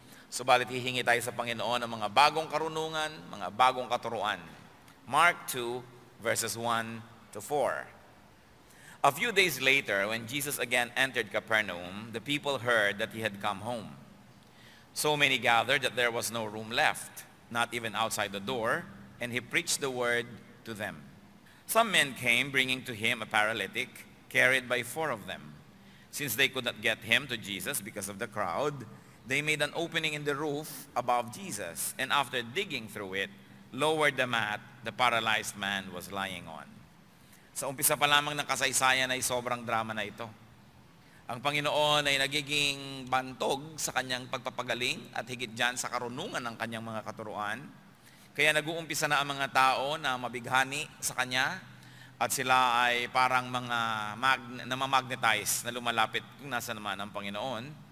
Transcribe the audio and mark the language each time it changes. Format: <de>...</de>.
<tl>Subalit hihingi tayo sa Panginoon ng mga bagong karunungan, mga bagong katuruan.</tl> <en>Mark 2, verses 1 to 4. A few days later, when Jesus again entered Capernaum, the people heard that he had come home. So many gathered that there was no room left, not even outside the door, and he preached the word to them. Some men came, bringing to him a paralytic, carried by 4 of them. Since they could not get him to Jesus because of the crowd, they made an opening in the roof above Jesus, and after digging through it, lowered the mat the paralyzed man was lying on.</en> <tl>Sa umpisa pa lamang ng kasaysayan ay sobrang drama na ito. Ang Panginoon ay nagiging bantog sa kanyang pagpapagaling at higit dyan sa karunungan ng kanyang mga katuruan. Kaya nag-uumpisa na ang mga tao na mabighani sa kanya at sila ay parang mga namamagnetize na lumalapit kung nasa naman ang Panginoon.</tl>